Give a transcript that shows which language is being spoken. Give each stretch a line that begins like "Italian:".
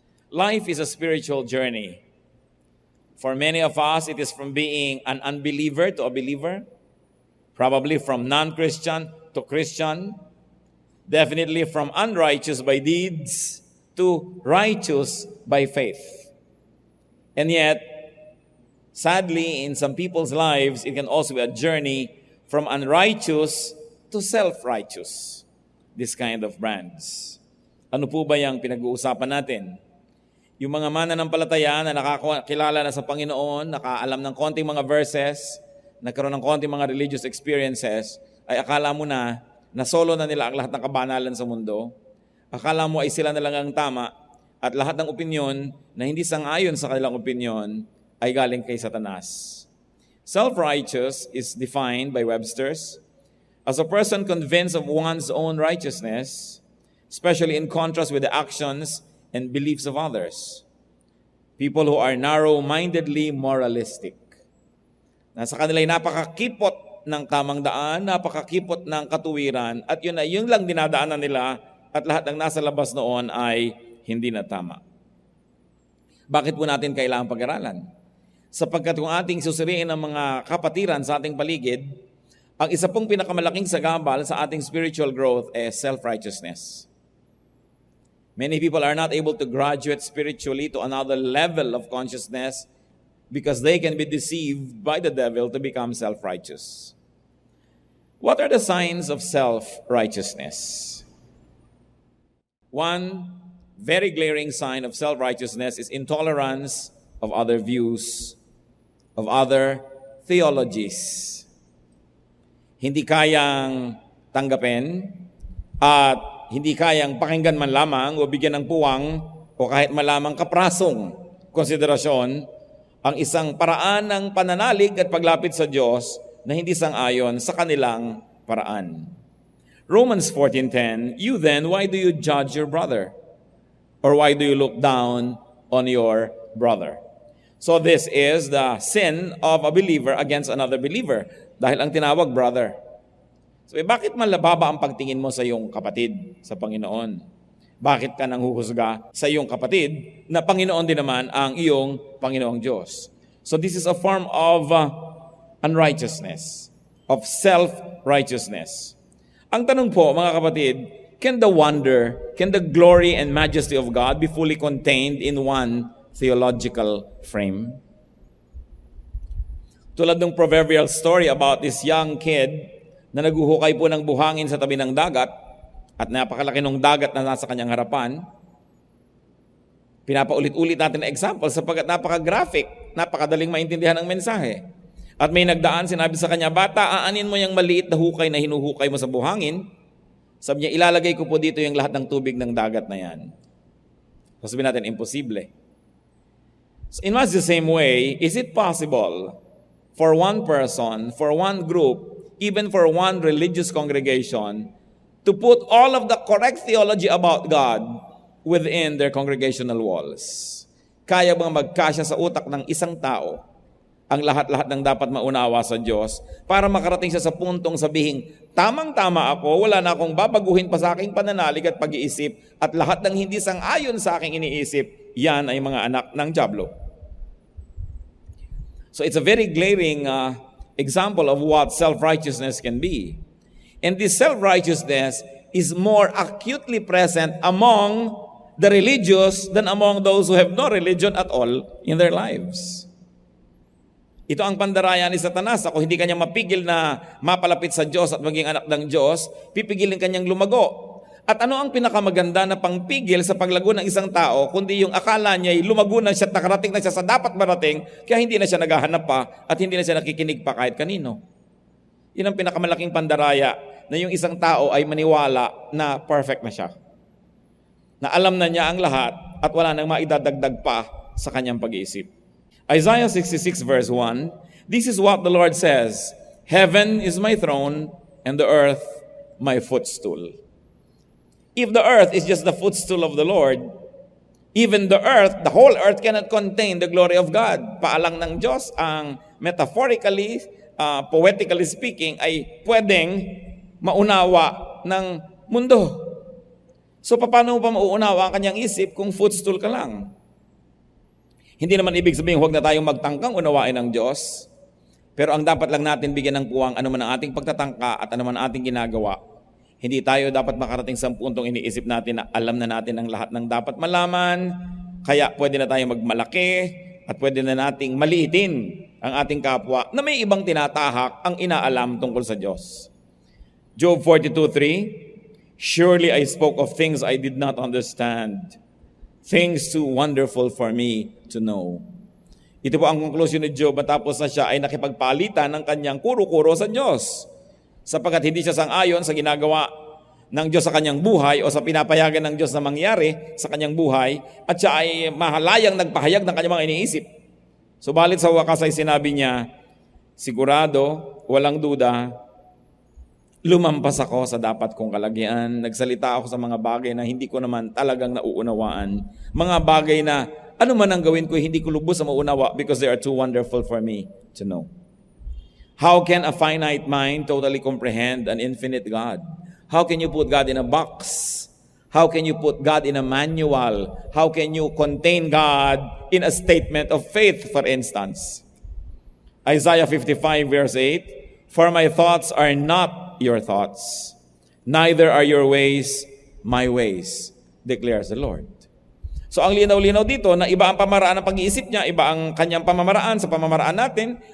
English: Life is a spiritual journey. For many of us, it is from being an unbeliever to a believer, probably from non-Christian to Christian, definitely from unrighteous by deeds to righteous by faith. And yet, sadly, in some people's lives, it can also be a journey from unrighteous to self-righteous. This kind of brands.
Filipino: Ano po ba yung pinag-uusapan natin? Yung mga mananampalataya na nakakilala na sa Panginoon, nakaalam ng konting mga verses, nagkaroon ng konting mga religious experiences, ay akala mo na solo na nila ang lahat ng kabanalan sa mundo. Akala mo ay sila na lang ang tama at lahat ng opinyon na hindi sang-ayon sa kanilang opinyon ay galing kay Satanas.
English: Self-righteous is defined by Webster's as a person convinced of one's own righteousness, especially in contrast with the actions and beliefs of others. People who are narrow-mindedly moralistic.
Filipino: Nasa kanila ay napakakipot ng tamang daan, napakakipot ng katuwiran, at yun lang dinadaanan nila at lahat ng nasa labas noon ay hindi na tama. Bakit po natin kailangang pag-aralan? Sapagkat kung ating susuriin ang mga kapatiran sa ating paligid, ang isa pong pinakamalaking sagabal sa ating spiritual growth ay self-righteousness.
English: Many people are not able to graduate spiritually to another level of consciousness because they can be deceived by the devil to become self-righteous. What are the signs of self-righteousness? One very glaring sign of self-righteousness is intolerance of other views, of other theologies.
Filipino: hindi kayang tanggapin at hindi kayang pakinggan man lamang o bigyan ng puwang o kahit malamang kaprasong konsiderasyon ang isang paraan ng pananalig at paglapit sa Diyos na hindi sang-ayon sa kanilang paraan.
English: Romans 14:10, "You then, why do you judge your brother? Or why do you look down on your brother?" So this is the sin of a believer against another believer.
Filipino: Dahil ang tinawag, brother. So bakit malababa ang pagtingin mo sa iyong kapatid sa Panginoon? Bakit ka nang huhusga sa iyong kapatid na Panginoon din naman ang iyong Panginoong Diyos?
English: So this is a form of unrighteousness, of self-righteousness.
Filipino: Ang tanong po, mga kapatid,
English: can the wonder, can the glory and majesty of God be fully contained in one theological frame?
Filipino: Tulad ng
English: proverbial story about this young kid
Filipino: na naguhukay po ng buhangin sa tabi ng dagat at napakalaki ng dagat na nasa kanyang harapan. Pinapaulit-ulit natin na example sapagkat napaka-graphic, napakadaling maintindihan ang mensahe. At may nagdaan, sinabi sa kanya, "Bata, aanin mo yung maliit na hukay na hinuhukay mo sa buhangin." Sabi niya, "Ilalagay ko po dito yung lahat ng tubig ng dagat na yan." Sabihin natin, imposible.
English: So in much the same way, is it possible for one person, for one group, even for one religious congregation, to put all of the correct theology about God within their congregational walls?
Filipino: Kaya bang magkasya sa utak ng isang tao ang lahat-lahat ng dapat maunawa sa Diyos para makarating siya sa puntong sabihin, tamang-tama ako, wala na akong babaguhin pa sa aking pananalig at pag-iisip at lahat ng hindi sang-ayon sa aking iniisip, yan ay mga anak ng dyablo.
English: So it's a very glaring example of what self-righteousness can be. And this self-righteousness is more acutely present among the religious than among those who have no religion at all in their lives.
Filipino: Ito ang pandaraya ni Satanas. Kung hindi kanya mapigil na mapalapit sa Diyos at maging anak ng Diyos, pipigilin kanyang lumago. At ano ang pinakamaganda na pangpigil sa paglago ng isang tao, kundi yung akala niya ay lumago na siya at nakarating na siya sa dapat marating, kaya hindi na siya naghahanap pa at hindi na siya nakikinig pa kahit kanino. Yun ang pinakamalaking pandaraya na yung isang tao ay maniwala na perfect na siya. Na alam na niya ang lahat at wala nang maidadagdag pa sa kanyang pag-iisip.
English: Isaiah 66 verse 1, "This is what the Lord says, Heaven is my throne and the earth my footstool." If the earth is just the footstool of the Lord, even the earth, the whole earth cannot contain the glory of God.
Filipino: Paalang ng Diyos ang
English: metaphorically, poetically speaking,
Filipino: ay pwedeng maunawa ng mundo. So paano mo pa mauunawa ang kanyang isip kung footstool ka lang? Hindi naman ibig sabihin huwag na tayong magtangkang unawain ng Diyos. Pero ang dapat lang natin bigyan ng puwang ano man ang ating pagtatangka at ano man ang ating ginagawa. Hindi tayo dapat makarating sa puntong iniisip natin na alam na natin ang lahat ng dapat malaman. Kaya pwede na tayong magmalaki at pwede na nating maliitin ang ating kapwa na may ibang tinatahak ang inaalam tungkol sa Diyos.
English: Job 42:3, "Surely I spoke of things I did not understand, things too wonderful for me to know."
Filipino: Ito po ang conclusion ni Job matapos na siya ay nakipagpalitan ng kanyang kuro-kuro sa Diyos. Sapagkat hindi siya sang-ayon sa ginagawa ng Diyos sa kanyang buhay o sa pinapayagan ng Diyos na mangyari sa kanyang buhay at siya ay mahalayang nagpahayag ng kanyang mga iniisip. Subalit sa wakas ay sinabi niya, "Sigurado, walang duda, lumampas ako sa dapat kong kalagyan. Nagsalita ako sa mga bagay na hindi ko naman talagang nauunawaan. Mga bagay na ano man ang gawin ko, hindi ko lubos sa maunawa
English: because they are too wonderful for me to know." How can a finite mind totally comprehend an infinite God? How can you put God in a box? How can you put God in a manual? How can you contain God in a statement of faith, for instance? Isaiah 55 verse 8, "For my thoughts are not your thoughts, neither are your ways my ways, declares the Lord."
Filipino: So ang linaw-linaw dito na iba ang pamamaraan ng pag-iisip niya, iba ang kanyang pamamaraan sa pamamaraan natin.